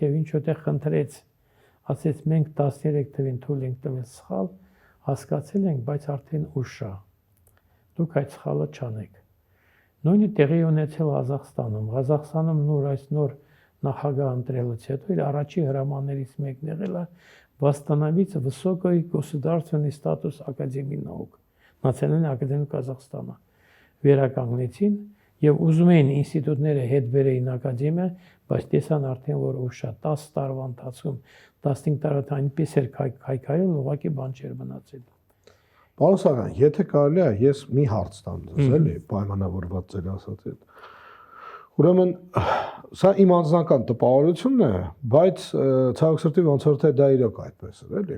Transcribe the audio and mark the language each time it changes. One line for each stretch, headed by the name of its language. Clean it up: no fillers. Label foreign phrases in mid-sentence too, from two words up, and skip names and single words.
Armenian: եւ ինչ որտեղ խնդրեց, ասեց մենք 13 թվին թույլ ենք տվել սխալ, հասկացել ենք, բայց արդեն ուշ է։ Դուք այդ սխալը չանեք։ Նույնը տեղի ունեցել Ղազախստանում նոր նախագահ ընտրելուց հետո իր առաջի հրամաններից մեկն եղել է
Russian: восстановить высокий государственный статус Академии наук, Национальная Академия
Armenian: Կազախստանը վերականգնեցին եւ ուզում էին ինստիտուտները հետ բերեին ակադեմիա, բայց տեսան արդեն որ ուշ է 10 տարվա ընթացքում 15 տարվա այնպես էր քայքայել, ուղղակի բան չէր մնացել։ Պարոն Սարգսյան, եթե կարելի է, ես մի հարց տամ ձեզ, էլի, պայմանավորված ձեր ասած հետ։ Ուրեմն, սա իմ անձնական տպավորությունն է, բայց ցավոք սրտի ոնց որ թե դա իրոք այդպես է, էլի։